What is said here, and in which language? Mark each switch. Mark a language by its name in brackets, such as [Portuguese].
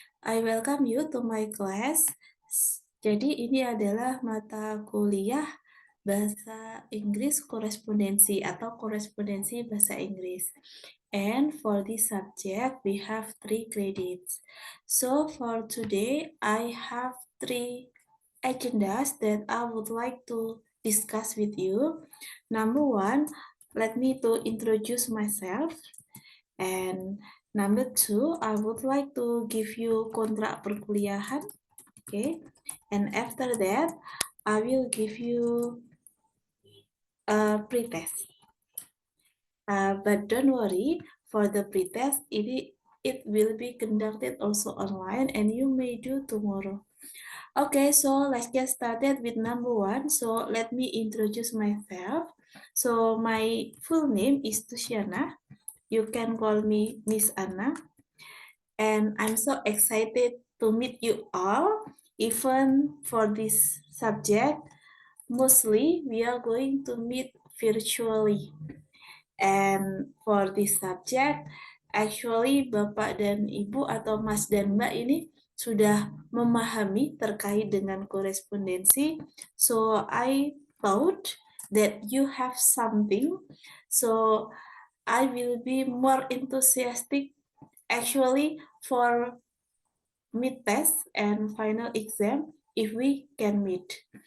[English] I welcome you to my class. [Indonesian] Jadi ini adalah mata kuliah Bahasa Inggris Korespondensi atau Korespondensi Bahasa Inggris. [English] And for this subject, we have 3 credits. So for today, I have 3 agendas that I would like to discuss with you. Number 1, let me to introduce myself. And number 2, I would like to give you [Indonesian] kontrak perkuliahan. [English] Okay. And after that, I will give you a pretest. But don't worry, for the pretest, it will be conducted also online and you may do tomorrow. Okay, so let's get started with number 1. So let me introduce myself. So my full name is Tusiana. You can call me Miss Anna. And I'm so excited to meet you all, even for this subject. Mostly, we are going to meet virtually. And for this subject, actually [Indonesian] Bapak dan Ibu atau Mas dan Mbak ini sudah memahami terkait dengan korespondensi. [English] So, I thought that you have something. So, I will be more enthusiastic actually for mid test and final exam if we can meet.